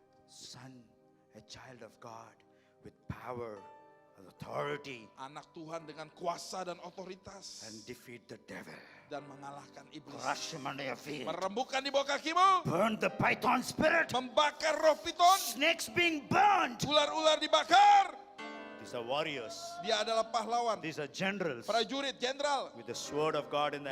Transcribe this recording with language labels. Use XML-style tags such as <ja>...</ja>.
<en>Son, a child of God with power and authority</en> <id>Anak Tuhan dengan kuasa dan otoritas.</id> <en>and defeat the devil.</en> <id>Dan mengalahkan iblis.</id> <en>Crush him under your feet.</en> <id>Merembukan di bawah kakimu.</id> <en>Burn the python spirit.</en> <id>Membakar roh piton.</id> <en>Snakes being burned.</en> <id>Ular-ular dibakar.</id> <en>These are warriors.</en> <id>Dia adalah pahlawan.</id> <en>These are generals</en> <id>Prajurit, jenderal.</id> <en>with the sword of God in the</en>